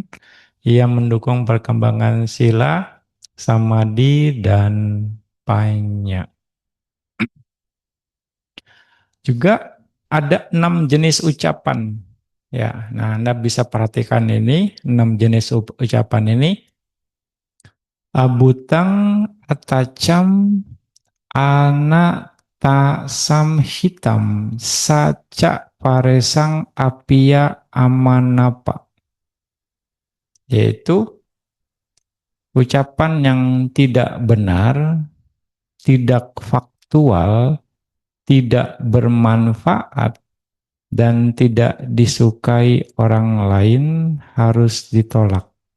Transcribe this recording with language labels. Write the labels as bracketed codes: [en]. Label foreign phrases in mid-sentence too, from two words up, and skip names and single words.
[id] Ia mendukung perkembangan sila, samadhi, dan panya. Juga ada 6 jenis ucapan. Ya, nah Anda bisa perhatikan ini 6 jenis ucapan ini. [pi] Abutang atacam anata samhitam saca paresang apia amanapa. [id] Yaitu Ucapan yang tidak benar, tidak faktual, tidak bermanfaat, dan tidak disukai orang lain harus ditolak.